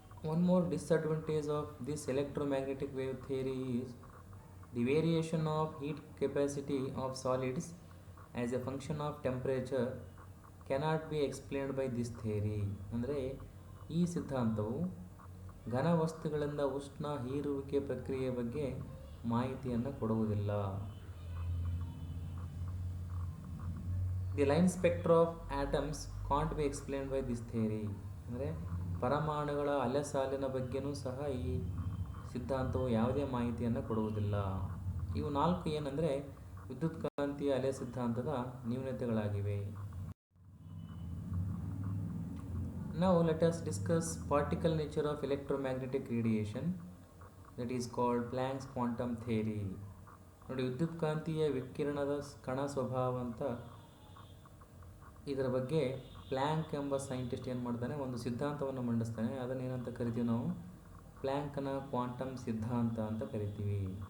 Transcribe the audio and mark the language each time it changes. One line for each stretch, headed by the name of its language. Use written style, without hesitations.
English: One more disadvantage of this electromagnetic wave theory is the variation of heat capacity of solids as a function of temperature cannot be explained by this theory.
Kannada: ಅಂದರೆ ಈ ಸಿದ್ಧಾಂತವು ಘನ ವಸ್ತುಗಳಿಂದ ಉಷ್ಣ ಹೀರುವಿಕೆ ಪ್ರಕ್ರಿಯೆಯ ಬಗ್ಗೆ ಮಾಹಿತಿಯನ್ನು ಕೊಡುವುದಿಲ್ಲ.
English: The line spectra of atoms can't be explained by this theory.
Kannada: ಅಂದರೆ ಪರಮಾಣುಗಳ ಅಲೆಸಾಲಿನ ಬಗ್ಗೆನೂ ಸಹ ಈ ಸಿದ್ಧಾಂತವು ಯಾವುದೇ ಮಾಹಿತಿಯನ್ನು ಕೊಡುವುದಿಲ್ಲ. ಇವು ನಾಲ್ಕು ಏನಂದರೆ ವಿದ್ಯುತ್ಕಾಂತೀಯ ಅಲೆ ಸಿದ್ಧಾಂತದ ನ್ಯೂನತೆಗಳಾಗಿವೆ.
English: Now let us discuss particle nature of electromagnetic radiation, that is called Planck's quantum theory.
Kannada: ನೋಡಿ, ವಿದ್ಯುತ್ಕಾಂತೀಯ ವಿಕಿರಣದ ಕಣ ಸ್ವಭಾವ ಅಂತ ಇದರ ಬಗ್ಗೆ ಪ್ಲ್ಯಾಂಕ್ ಎಂಬ ಸೈಂಟಿಸ್ಟ್ ಏನು ಮಾಡ್ತಾನೆ, ಒಂದು ಸಿದ್ಧಾಂತವನ್ನು ಮಂಡಿಸ್ತಾನೆ. ಅದನ್ನು ಏನಂತ ಕರಿತೀವಿ ನಾವು, ಪ್ಲ್ಯಾಂಕ್ನ ಕ್ವಾಂಟಮ್ ಸಿದ್ಧಾಂತ ಅಂತ ಕರಿತೀವಿ.